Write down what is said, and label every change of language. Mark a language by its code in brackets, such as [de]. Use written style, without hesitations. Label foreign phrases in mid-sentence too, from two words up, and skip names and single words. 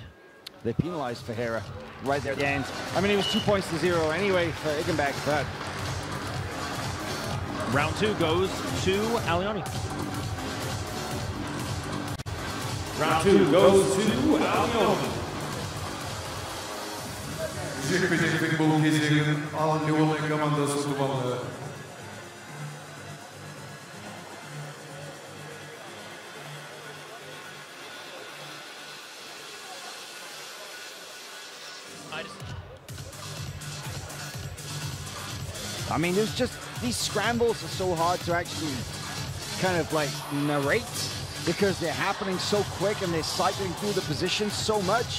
[en] They penalized Ferreira right there at the end. I mean, it was 2-0 anyway for Igenbek, but round 2 goes to Alikhani. Round 2 goes to Alikhani. [kk] Жекпе-жектің бұл кезеңін Leone командасы ұтып алды. [en] I mean, there's just, these scrambles are so hard to actually kind of like narrate because they're happening so quick and they're cycling through the positions so much.